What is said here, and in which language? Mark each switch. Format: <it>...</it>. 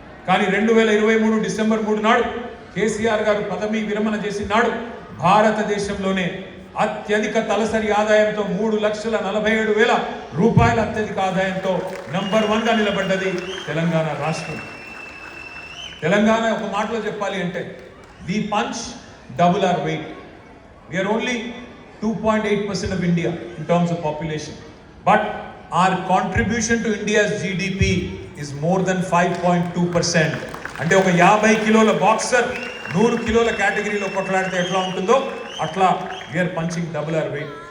<te>కానీ 2023 డిసెంబర్ 3 నాడు కేసీఆర్ గారు పదవి విరమణ చేసిన నాడు భారతదేశంలోనే అత్యధిక తలసరి ఆదాయంతో 3,47,000 రూపాయల అత్యధిక ఆదాయంతో నంబర్ 1గా నిలబడ్డది తెలంగాణ రాష్ట్రం. తెలంగాణ ఒక మాటలో చెప్పాలి అంటే</te> <en>We punch double our weight. We are only 2.8% of India in terms of population, but our contribution to India's GDP is more than 5.2%.</en> <te>అంటే ఒక 50 కిలోల బాక్సర్ 100 కిలోల కేటగిరీలో కొట్లాడితే ఎట్లా ఉంటుందో అట్లా</te> <en>We are punching double our weight.</en>